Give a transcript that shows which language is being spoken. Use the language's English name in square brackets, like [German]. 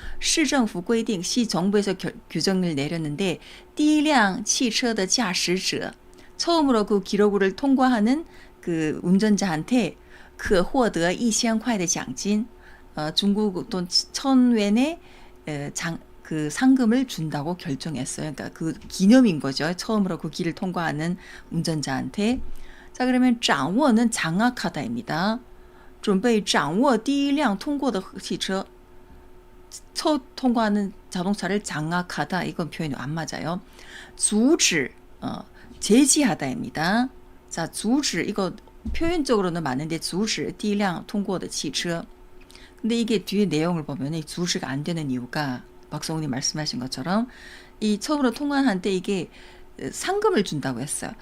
[Chinese] 市政府规定 [Korean] 시정부에서 규정을 내렸는데 [Chinese] 第一辆汽车的驾驶者 [Korean] 처음으로 그 기록을 통과하는 그 운전자한테 [Chinese] 可获得1000块的奖金 [Korean] 중국 돈 1000元의 그 상금을 준다고 결정했어요. 그러니까 그 기념인 거죠. 처음으로 그 길을 통과하는 운전자한테. 자, 그러면 掌握는 장악하다입니다. [Chinese] 准备掌握第一辆通过的汽车 [Korean] 첫 통과하는 자동차를 장악하다. 이건 표현이 안 맞아요. 阻止 제지하다입니다. 자, 阻止 이거 표현적으로는 맞는데 [Chinese] 阻止第一辆通过的汽车 [Korean] 근데 이게 뒤에 내용을 보면 이 阻止가 안 되는 이유가 박성훈이 말씀하신 것처럼 이 처음으로 통과한 때 이게 상금을 준다고 했어요.